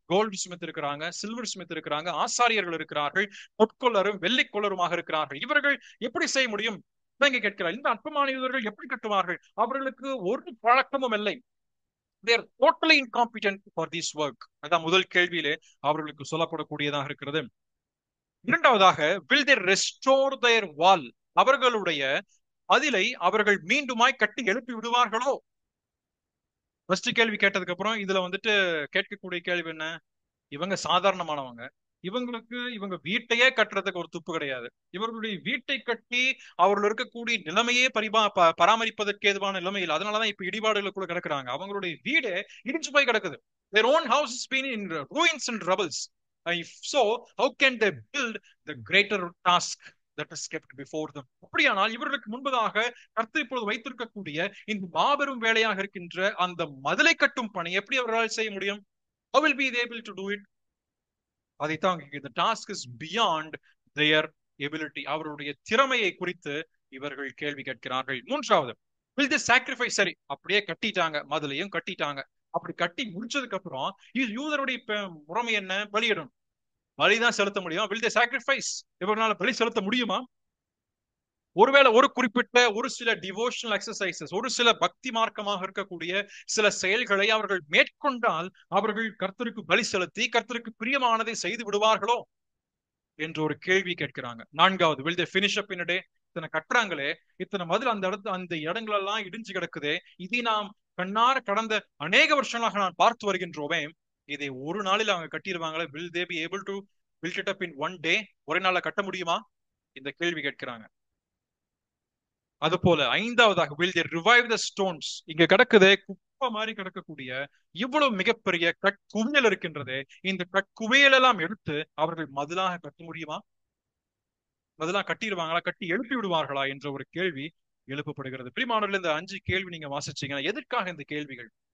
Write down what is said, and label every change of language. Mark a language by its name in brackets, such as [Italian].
[Tamil] Gold Smith இருக்கிறாங்க, silver Smith இருக்கிறாங்க, ஆசாரியர்கள் இருக்கிறார்கள், பொற்கொள்ளரும் வெள்ளிக்கொள்ளருமாக இருக்கிறார்கள். இவர்கள் எப்படி செய்ய முடியும்? இங்க கேட்கிறார், இந்த அற்பமான யூதர்கள் எப்படி கட்டுவார்கள்? அவர்களுக்கு ஒரு பழக்கமும் இல்லை. [English] they are totally incompetent for this work. [Tamil] அதான் முதல் கேள்வியிலே அவர்களுக்கு சொல்லப்படக்கூடியதாக இருக்கிறது. இரண்டாவதாக, [English] will they restore their wall? [Tamil] அவர்களுடைய அதிலை அவர்கள் மீண்டுமாய் கட்டி எழுப்பி விடுவார்களோ? ஃபர்ஸ்ட் கேள்வி கேட்டதுக்கு அப்புறம் இதுல கேட்கக்கூடிய கேள்வி என்ன? இவங்க சாதாரணமானவங்க, இவங்க வீட்டையே கட்டுறதுக்கு ஒரு துப்பு கிடையாது. இவர்களுடைய வீட்டை கட்டி அவர்கள் இருக்கக்கூடிய நிலைமையே பராமரிப்பதற்கு ஏதுவான நிலைமையில், அதனாலதான் இப்ப இடிபாடுகளுக்குள்ள கிடக்குறாங்க. அவங்களுடைய வீடே இடிஞ்சு போய் கிடக்குது. [English] their own house has been in ruins and rubbles. If so, how can they build the greater task that is kept before them? [Tamil] அப்படியானால் இவர்களுக்கு முன்பதாக கர்த்தர் இப்பொழுது வைத்திருக்கக்கூடிய இந்த மாபெரும் வேலையாக இருக்கின்ற அந்த மதிலை கட்டும் பணி எப்படி அவர்களால் செய்ய முடியும்? [English] How will be able to do it? [Tamil] அதைத்தான் [English] the task is beyond their ability. [Tamil] அவருடைய திறமையை குறித்து இவர்கள் கேள்வி கேட்கிறார்கள். மூன்றாவது, [English] will they sacrifice? [Tamil] சரி, அப்படியே கட்டிட்டாங்க, மதிலையும் கட்டிட்டாங்க. அப்படி கட்டி முடிச்சதுக்கு அப்புறம் யூதருடைய முறைமை என்ன? பலியிடணும். பலிதான் செலுத்த முடியும். [English] will they sacrifice? [Tamil] இவர்களால பலி செலுத்த முடியுமா? ஒருவேளை ஒரு குறிப்பிட்ட ஒரு சில டிவோஷனல் எக்ஸசைசஸ், ஒரு சில பக்தி மார்க்கமாக இருக்கக்கூடிய சில செயல்களை அவர்கள் மேற்கொண்டால் அவர்கள் கர்த்தருக்கு பலி செலுத்தி கர்த்தருக்கு பிரியமானதை செய்து விடுவார்களோ என்று ஒரு கேள்வி கேட்கிறாங்க. நான்காவது, [English] will they finish up in a day? [Tamil] இத்தனை கட்டுறாங்களே, இத்தனை மதில் அந்த இடங்கள் எல்லாம் இடிஞ்சு கிடக்குதே, இதை நாம் கண்ணார கடந்த அநேக வருஷங்களாக நான் பார்த்து வருகின்றோமே, இதை ஒரு நாளில் அவங்க கட்டிடுவாங்களே? [English] will they be able to build it up in one day? [Tamil] ஒரே நாள்ல கட்ட முடியுமா? இந்த கேள்வி கேட்கிறாங்க. அது போல ஐந்தாவதாக, [English] will they revive the stones? [Tamil] இங்க கிடக்குதே, குப்பை மாதிரி கிடக்கக்கூடிய இவ்வளவு மிகப்பெரிய கற்குவியல் இருக்கின்றதே, இந்த கற்குவியல் எல்லாம் எடுத்து அவர்கள் மதிலாக கட்ட முடியுமா? மதிலாக கட்டிடுவாங்களா? கட்டி எழுப்பி விடுவார்களா என்ற ஒரு கேள்வி எழுப்பப்படுகிறது. பிரியமானவர்களே, இந்த 5 கேள்வி நீங்க வாசிச்சீங்கன்னா எதற்காக இந்த கேள்விகள்?